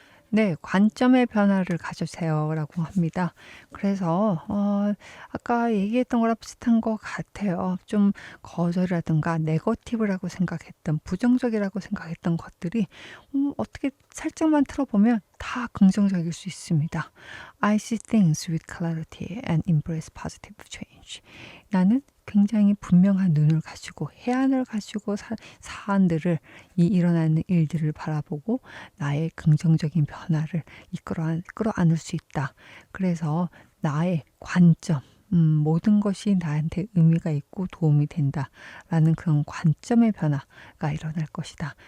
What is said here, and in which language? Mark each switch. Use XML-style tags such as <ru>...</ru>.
<ko>네, 관점의 변화를 가져세요 라고 합니다. 그래서 아까 얘기했던 거랑 비슷한 것 같아요. 좀 거절이라든가 네거티브라고 생각했던 부정적이라고 생각했던 것들이 어떻게 살짝만 틀어보면 다 긍정적일 수 있습니다.</ko> <en>I see things with clarity and embrace positive change.</en> <ko>나는 굉장히 분명한 눈을 가지고 해안을 가지고 사안들을 일어나는 일들을 바라보고 나의 긍정적인 변화를 끌어안을 수 있다. 그래서 나의 관점, 모든 것이 나한테 의미가 있고 도움이 된다라는 그런 관점의 변화가 일어날 것이다.</ko>